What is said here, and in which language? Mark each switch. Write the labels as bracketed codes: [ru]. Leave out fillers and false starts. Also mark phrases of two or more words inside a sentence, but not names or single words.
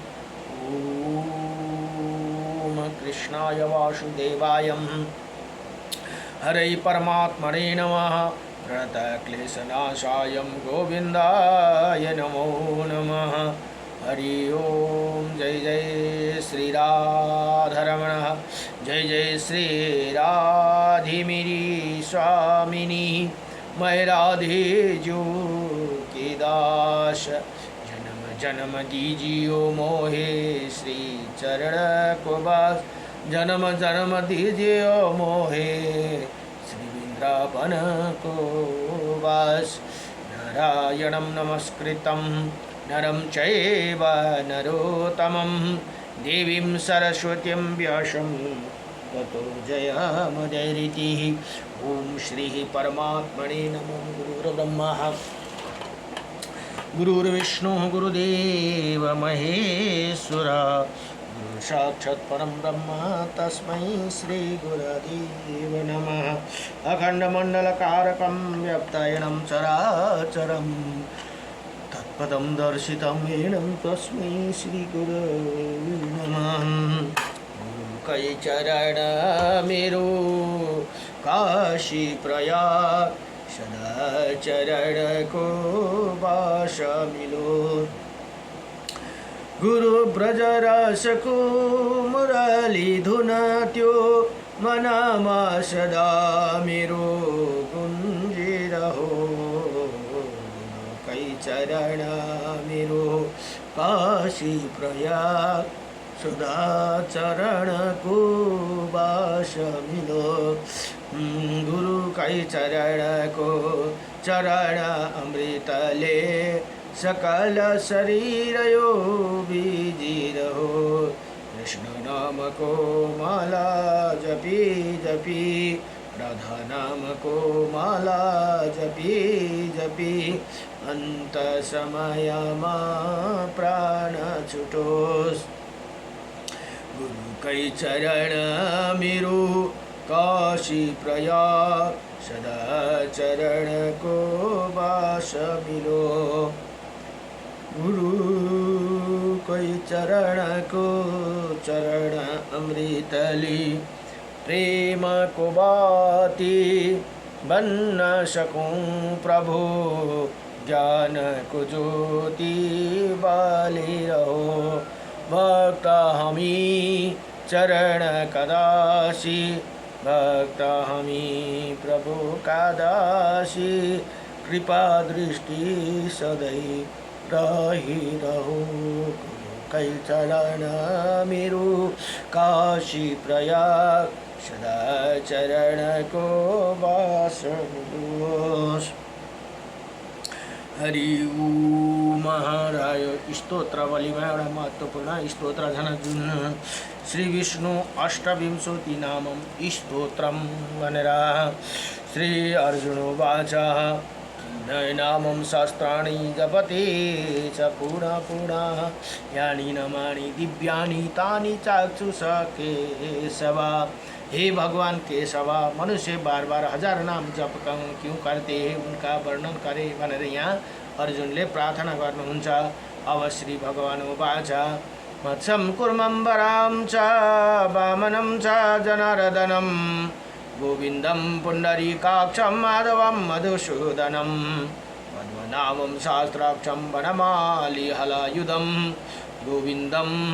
[sa] ओम कृष्णाय वासुदेवाय हरे परमात्मने नमः। प्रणतक्लेशनाशाय गोविन्दाय नमो नमः। [hi] हरि ओम जय जय श्री राधारमण। जय जय श्री राधिमिरी स्वामिनी। मैं राधे जो के दास। जन्म जन्म दीजियो मोहे श्री चरण को बास। जन्म जन्म दीजियो मोहे श्री वृंदावन को वास। [sa] नारायणं नमस्कृतं नरं चैव नरोत्तमं। देवीं सरस्वतीं व्यासं ततो जयमुदीरयेत्। ओम श्री परमात्मने नमः। गुरुर्ब्रह्मा गुरुर्विष्णु गुरुदेव महेश्वर। गुरु साक्षात् परं ब्रह्म तस्मै श्री गुरुदेव नमः। अखण्डमण्डलकारकं व्याप्तायनं चराचरं तत्पदं दर्शितं येन तस्मै श्री गुरवे नमः। [ne] कई चरण मेरो काशी प्रयाग। सदा चरण को वास मिलो। गुरु ब्रज रस को मुरली धुन त्यो। मनमा सदा मेरो गुंजी रहो। कई चरण मेरो काशी प्रयाग। सदा चरण को वास मिलो। गुरु कई चरण को चरण अमृत ले। सकल शरीर यो बीजी रहो। कृष्ण नाम को माला जपी जपी राधा नाम को माला जपी जपी अंत समयमा प्राण छुटोस्। गुरु कै चरण मेरो काशी प्रयाग सदा चरण को वास मिलो। गुरु कोई चरण को चरण अमृतली प्रेम को बाती बन न सकूं प्रभु ज्ञान को ज्योति बाली रहो। भक्त हमी चरण कदासी भक्त हमी प्रभु का दासी कृपा दृष्टि सदै रही रहो। कै चरण मेरो काशी प्रयाग सदा चरण को वास मिलोस्। हरि ओम। महाराज स्तोत्रवलीमा एउटा महत्त्वपूर्ण स्तोत्र छन् जुन श्री विष्णु अष्टविंशति नामं स्तोत्रम भनेर [sa] श्री अर्जुन वाच नामं शास्त्राणि जपते च पुनः पुनः यानि नमानि दिव्यानि तानि चाक्षुष केशव। [hi] हे भगवान केशव, मनुष्य बार बार हजार नाम जप क्यों करते हैं, उनका वर्णन करे [ne] भनेर यहाँ अर्जुनले प्रार्थना गर्नुहुन्छ। [sa] अब श्री भगवान वाच मत्स्यं कुर्मं वरां च वामनं च जनार्दनं गोविन्दं पुण्डरीकाक्षं माधवं मधुसूदनं पद्मनाभं सहस्राक्षं वनमाली हलायुधं गोविन्दं